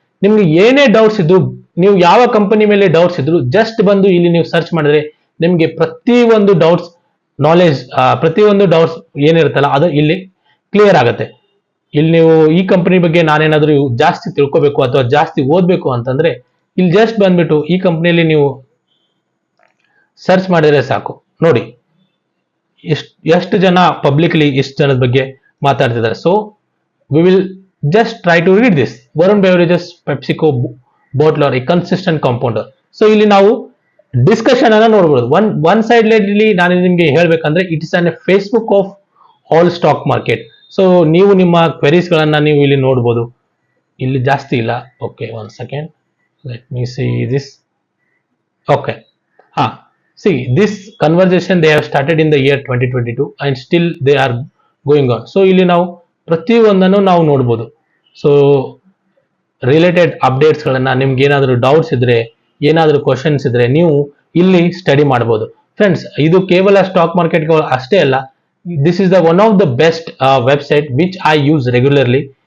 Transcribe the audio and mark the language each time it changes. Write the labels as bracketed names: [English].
[Kannada] ನಿಮ್ಗೆ ಏನೇ ಡೌಟ್ಸ್ ಇದ್ರು, ನೀವು ಯಾವ ಕಂಪನಿ ಮೇಲೆ ಡೌಟ್ಸ್ ಇದ್ರು ಜಸ್ಟ್ ಬಂದು ಇಲ್ಲಿ ನೀವು ಸರ್ಚ್ ಮಾಡಿದ್ರೆ ನಿಮ್ಗೆ ಪ್ರತಿಯೊಂದು ಡೌಟ್ಸ್ ನಾಲೆಜ್, ಪ್ರತಿಯೊಂದು ಡೌಟ್ಸ್ ಏನಿರುತ್ತಲ್ಲ ಅದು ಇಲ್ಲಿ ಕ್ಲಿಯರ್ ಆಗುತ್ತೆ. ಇಲ್ಲಿ ನೀವು ಈ ಕಂಪನಿ ಬಗ್ಗೆ ನಾನೇನಾದ್ರೂ ಜಾಸ್ತಿ ತಿಳ್ಕೋಬೇಕು ಅಥವಾ ಜಾಸ್ತಿ ಓದ್ಬೇಕು ಅಂತಂದ್ರೆ ಇಲ್ಲಿ ಜಸ್ಟ್ ಬಂದ್ಬಿಟ್ಟು ಈ ಕಂಪನಿಯಲ್ಲಿ ನೀವು ಸರ್ಚ್ ಮಾಡಿದ್ರೆ ಸಾಕು. ನೋಡಿ ಎಷ್ಟು ಜನ ಪಬ್ಲಿಕ್ಲಿ ಎಷ್ಟು ಜನದ ಬಗ್ಗೆ ಮಾತಾಡ್ತಿದ್ದಾರೆ. [English] So we will just try to read this. Varun Beverages PepsiCo bottler, a consistent compounder. [Kannada] So ಇಲ್ಲಿ ನಾವು ಡಿಸ್ಕಷನ್ ಅನ್ನ ನೋಡಬಹುದು. [English] one side [Kannada] ಇಲ್ಲಿ ನಾನು ನಿಮ್ಗೆ ಹೇಳ್ಬೇಕಂದ್ರೆ [English] It is an Facebook of all stock market. [Kannada] So ನೀವು ನಿಮ್ಮ ಕ್ವೆರೀಸ್ ಗಳನ್ನ ನೀವು ಇಲ್ಲಿ ನೋಡಬಹುದು. ಇಲ್ಲಿ ಜಾಸ್ತಿ ಇಲ್ಲ. [English] Okay, one second, let me see this. Okay, See, this conversation they have started in the year 2022 and still they are going on. [Kannada] So ಇಲ್ಲಿ ನಾವು ಪ್ರತಿಯೊಂದನ್ನು ನಾವು ನೋಡ್ಬೋದು. ಸೊ ರಿಲೇಟೆಡ್ ಅಪ್ಡೇಟ್ಸ್ಗಳನ್ನ ನಿಮ್ಗೆ ಏನಾದರೂ ಡೌಟ್ಸ್ ಇದ್ರೆ, ಏನಾದರೂ ಕ್ವಶನ್ಸ್ ಇದ್ರೆ ನೀವು ಇಲ್ಲಿ ಸ್ಟಡಿ ಮಾಡ್ಬೋದು. [English] friends, [Kannada] ಇದು ಕೇವಲ ಸ್ಟಾಕ್ ಮಾರ್ಕೆಟ್ ಅಷ್ಟೇ ಅಲ್ಲ, [English] This is the one of the best website which I use regularly.